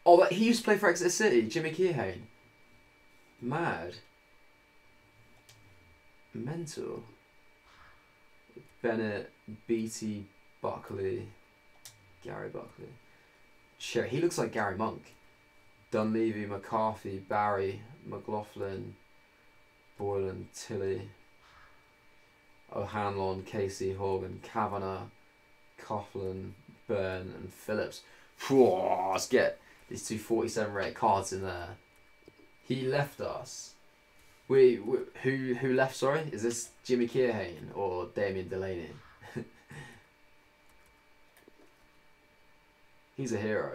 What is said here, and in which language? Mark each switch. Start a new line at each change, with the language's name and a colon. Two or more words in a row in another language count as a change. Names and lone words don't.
English: Oh, he used to play for Exeter City, Jimmy Keohane. Mad. Mental. Bennett, Beattie, Buckley, Gary Buckley. Shit, he looks like Gary Monk. Dunleavy, McCarthy, Barry, McLaughlin, Boylan, Tilley, O'Hanlon, Casey, Horgan, Kavanagh, Coughlin, Byrne, and Phillips. Whoa, let's get these 247 red cards in there. He left us. Who left? Sorry, is this Jimmy Keohane or Damien Delaney? He's a hero.